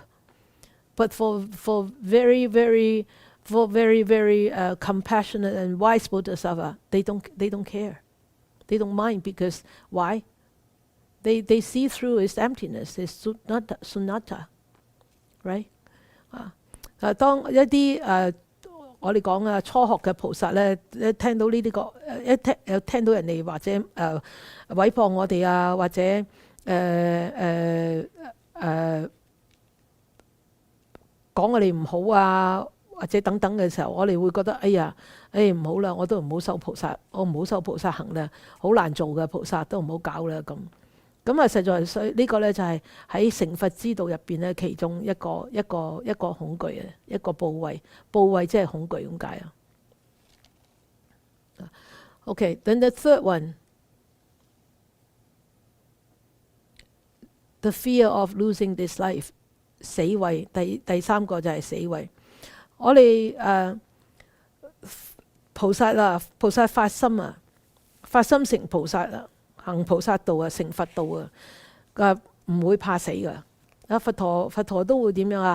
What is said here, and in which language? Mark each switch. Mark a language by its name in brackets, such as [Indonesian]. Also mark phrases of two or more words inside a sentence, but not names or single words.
[English] But for very compassionate and wise Bodhisattva, they don't care. They don't mind, because why? They see through its emptiness, its sunnata, right? [Cantonese] 當一啲我哋講初學嘅菩薩咧，一聽到呢啲聽到人哋或者毀謗我哋啊，或者講我哋唔好啊，或者等等嘅時候，我哋會覺得哎呀，唔好啦，我都唔好修菩薩，我唔好修菩薩行啦，好難做嘅菩薩都唔好搞啦咁。咁實在所以呢個咧就係喺成佛之道入邊咧，其中一個恐懼啊，一個部位即係恐懼咁解啊。 [English] Okay, then the third one, the fear of losing this life, [Cantonese] 死慧。第三個就係死慧。我哋菩薩發心啊，發心成菩薩啊。行菩薩道啊，成佛道啊，唔會怕死噶。佛陀都會點樣啊？